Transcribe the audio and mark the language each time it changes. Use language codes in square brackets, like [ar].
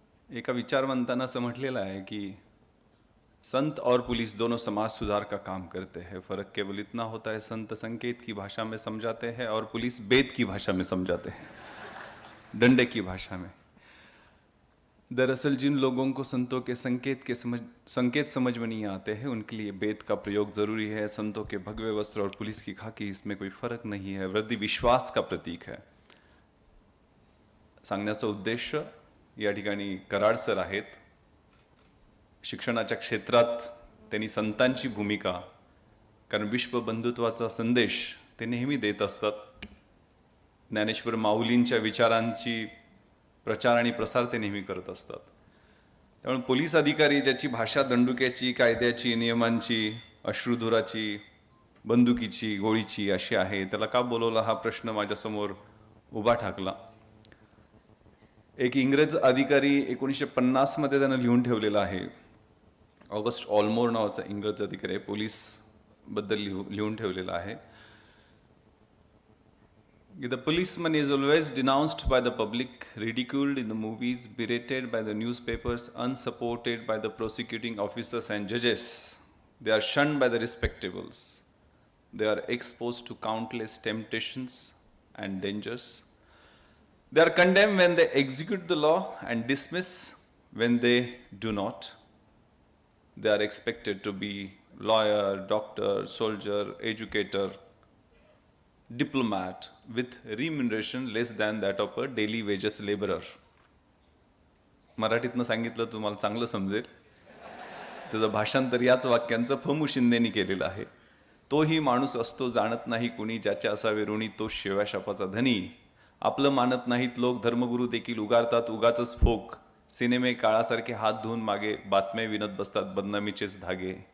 [mr] एका विचारवंतानं असं म्हटलेलं आहे की [hi] संत और पुलिस दोनों समाज सुधार का काम करते हैं, फर्क केवल इतना होता है संत संकेत की भाषा में समझाते हैं और पुलिस बेद की भाषा में समझाते हैं, डंडे की भाषा में। दरअसल जिन लोगों को संतों के संकेत समझ में नहीं आते हैं, उनके लिए बेद का प्रयोग जरूरी है। संतों के भगवे वस्त्र और पुलिस की खाकी, इसमें कोई फर्क नहीं है, वृद्धि विश्वास का प्रतीक है। [mr] सांगण्याचा उद्देश, या ठिकाणी कराड सर आहेत, शिक्षणाच्या क्षेत्रात त्यांनी संतांची भूमिका, कारण विश्व बंधुत्वाचा संदेश ते नेहमी देत असतात, ज्ञानेश्वर माऊलींच्या विचारांची प्रचार आणि प्रसार ते नेहमी करत असतात। त्यामुळे पोलीस अधिकारी ज्याची भाषा दंडुक्याची, कायद्याची, नियमांची, अश्रुधुराची, बंदुकीची, गोळीची अशी आहे, त्याला का बोलवला हा प्रश्न माझ्यासमोर उभा ठाकला। एक इंग्रज अधिकारी 1950 मध्ये त्यानं लिहून ठेवलेला आहे, ऑगस्ट ऑलमोर नावाचा इंग्रज अधिकारी आहे, पोलीस बद्दल लिहून ठेवलेला आहे। [en] The policeman is always denounced by the public, ridiculed in the movies, berated by the newspapers, unsupported by the prosecuting officers and judges. They are shunned by the respectables. They are exposed to countless temptations and dangers. They are condemned when they execute the law and dismissed when they do not. They are expected to be lawyer, doctor, soldier, educator, diplomat with remuneration less than that of a daily wages laborer. [mr] मराठीतनं सांगितलं तुम्हाला चांगलं समजेल, त्याचं भाषांतर याच वाक्यांचं फमू शिंदेनी केलेलं आहे। तोही माणूस असतो जाणत नाही कुणी, ज्याचे असावे ऋणी तो शिव्या शापाचा धनी। आपलं मानत नाहीत लोक, धर्मगुरू देखील उगारतात उगाचच फोक, सिनेमे काळासारखे हात धुवून मागे बातम्या विनत बसतात बदनामीचेच धागे।